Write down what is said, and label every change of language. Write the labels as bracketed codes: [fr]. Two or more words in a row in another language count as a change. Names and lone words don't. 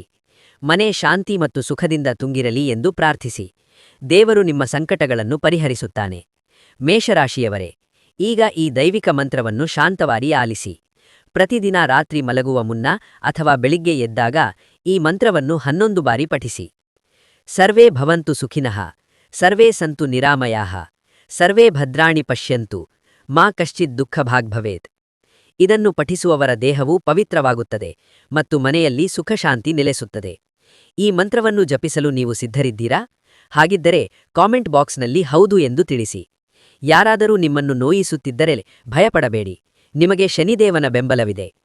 [kn] ಮನೆ ಶಾಂತಿ ಮತ್ತು ಸುಖದಿಂದ ತುಂಗಿರಲಿ ಎಂದು ಪ್ರಾರ್ಥಿಸಿ. ದೇವರು ನಿಮ್ಮ ಸಂಕಟಗಳನ್ನು ಪರಿಹರಿಸುತ್ತಾನೆ. ಮೇಷರಾಶಿಯವರೇ, ಈಗ ಈ ದೈವಿಕ ಮಂತ್ರವನ್ನು ಶಾಂತವಾಗಿ ಆಲಿಸಿ. ಪ್ರತಿದಿನ ರಾತ್ರಿ ಮಲಗುವ ಮುನ್ನ ಅಥವಾ ಬೆಳಿಗ್ಗೆ ಎದ್ದಾಗ ಈ ಮಂತ್ರವನ್ನು 11 ಬಾರಿ ಪಠಿಸಿ. [sa] ಸರ್ವೇ ಭವಂತು ಸುಖಿನಃ, ಸರ್ವೇ ಸಂತು ನಿರಾಮಯಾಃ, ಸರ್ವೇ ಭದ್ರಾಣಿ ಪಶ್ಯಂತು, ಮಾ ಕಶ್ಚಿತ್ ದುಃಖಭಾಗ್ ಭವೇತ್. [kn] ಇದನ್ನು ಪಠಿಸುವವರ ದೇಹವು ಪವಿತ್ರವಾಗುತ್ತದೆ ಮತ್ತು ಮನೆಯಲ್ಲಿ ಸುಖಶಾಂತಿ ನೆಲೆಸುತ್ತದೆ. ಈ ಮಂತ್ರವನ್ನು ಜಪಿಸಲು ನೀವು ಸಿದ್ಧರಿದ್ದೀರಾ? ಹಾಗಿದ್ದರೆ [en] comment boxನಲ್ಲಿ [kn] ಹೌದು ಎಂದು ತಿಳಿಸಿ. ಯಾರಾದರೂ ನಿಮ್ಮನ್ನು ನೋಯಿಸುತ್ತಿದ್ದರೆ ಭಯಪಡಬೇಡಿ, ನಿಮಗೆ ಶನಿದೇವನ ಬೆಂಬಲವಿದೆ.